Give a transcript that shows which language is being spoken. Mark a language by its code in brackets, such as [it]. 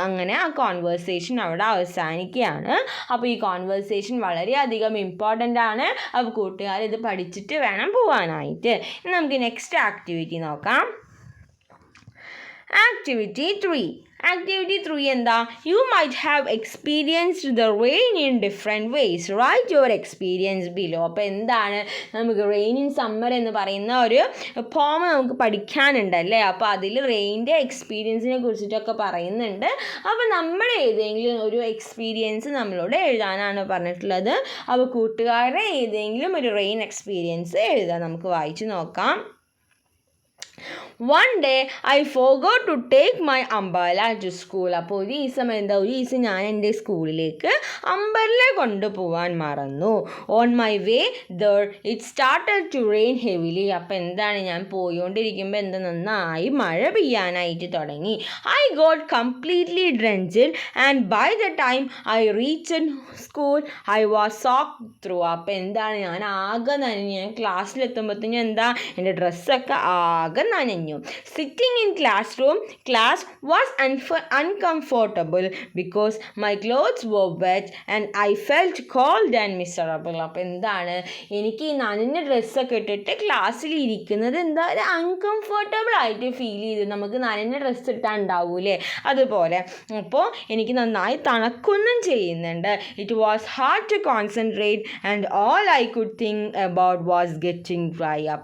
[ml] അങ്ങനെ ആ കോൺവേഴ്സേഷൻ അവിടെ അവസാനിക്കുകയാണ്. അപ്പോൾ ഈ കോൺവേഴ്സേഷൻ വളരെയധികം ഇമ്പോർട്ടൻ്റ് ആണ്. അപ്പോൾ കൂട്ടുകാർ ഇത് പഠിച്ചിട്ട് വേണം പോകാനായിട്ട്. നമുക്ക് നെക്സ്റ്റ് ആക്ടിവിറ്റി നോക്കാം. [en] Activity 3. Activity 3 [ml] എന്താ? [en] You might have experienced the rain in different ways. Write your experience below. [ml] അപ്പോൾ എന്താണ് നമുക്ക് റെയിൻ ഇൻ സമ്മർ എന്ന് പറയുന്ന ഒരു പോം നമുക്ക് പഠിക്കാനുണ്ടല്ലേ. അപ്പോൾ അതിൽ റെയിൻ്റെ എക്സ്പീരിയൻസിനെ കുറിച്ചിട്ടൊക്കെ പറയുന്നുണ്ട്. അപ്പോൾ നമ്മുടെ ഏതെങ്കിലും ഒരു എക്സ്പീരിയൻസ് നമ്മളോട് എഴുതാനാണ് പറഞ്ഞിട്ടുള്ളത്. അപ്പോൾ കൂട്ടുകാരുടെ ഏതെങ്കിലും ഒരു റെയിൻ എക്സ്പീരിയൻസ് എഴുതാം. നമുക്ക് വായിച്ച് നോക്കാം. [en] One day I forgot to take my umbrella to school. [ml] അപ്പോൾ ഒരു ദിവസം ഞാൻ എൻ്റെ സ്കൂളിലേക്ക് അംബ്രല്ല കൊണ്ടുപോകാൻ മറന്നു. [en] On my way there it started to rain heavily. [ml] അപ്പോൾ എന്താണ് ഞാൻ പോയോണ്ടിരിക്കുമ്പോൾ നന്നായി മഴ പെയ്യാനായിട്ട് തുടങ്ങി. [en] I got completely drenched and by the time I reached school I was soaked through. [ml] അപ്പോൾ എന്താണ് ഞാൻ ആകെ നനഞ്ഞു. ഞാൻ ക്ലാസ്സിലെത്തുമ്പോഴത്തേനും എൻ്റെ ഡ്രസ്സൊക്കെ ആകെ നനഞ്ഞു. [en] Sitting in class was uncomfortable because my clothes were wet and I felt cold and miserable. [ml] അപ്പോൾ എന്താണ് എനിക്ക് ഈ നനഞ്ഞ ഡ്രസ്സൊക്കെ ഇട്ടിട്ട് ക്ലാസ്സിൽ ഇരിക്കുന്നത് ഒരു അൺകംഫർട്ടബിൾ ആയിട്ട് ഫീൽ ചെയ്തു. നമുക്ക് നനഞ്ഞ ഡ്രസ്സ് ഇട്ടാൽ ഉണ്ടാവൂലേ, അതുപോലെ. അപ്പോൾ എനിക്ക് നന്നായി തണുക്കൊന്നും ചെയ്യുന്നുണ്ട്. [en] It was hard to concentrate and all I could think about was getting dry.